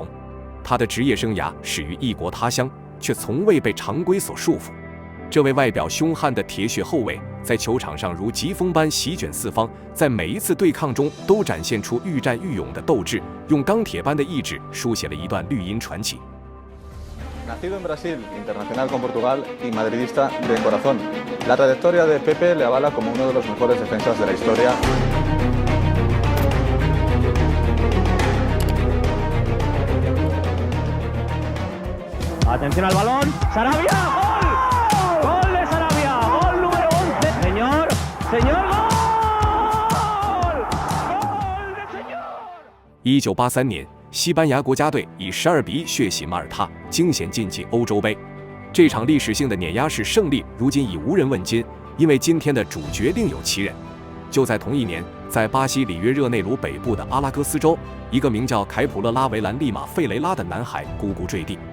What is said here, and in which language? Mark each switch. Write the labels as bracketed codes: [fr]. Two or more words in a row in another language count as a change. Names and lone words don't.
[zh] 他的职业生涯始于异国他乡，却从未被常规所束缚。这位外表凶悍的铁血后卫，在球场上如疾风般席卷四方，在每一次对抗中都展现出愈战愈勇的斗志，用钢铁般的意志书写了一段绿茵传奇。 [es] Nacido en Brasil, internacional con Portugal y madridista de corazón, la trayectoria de Pepe le avala como uno de los mejores defensas de la historia. Atención al balón, Sarabia, ¡gol! ¡Gol de Sarabia! ¡Gol número 11! ¡Señor! ¡Señor! ¡Gol! ¡Gol de señor! [zh] 1983 年，西班牙国家队以12比1血洗马耳他，惊险晋级欧洲杯。这场历史性的碾压式胜利，如今已无人问津，因为今天的主角另有其人。就在同一年，在巴西里约热内卢北部的阿拉戈斯州，一个名叫凯普勒拉维兰利马费雷拉的男孩咕咕坠地。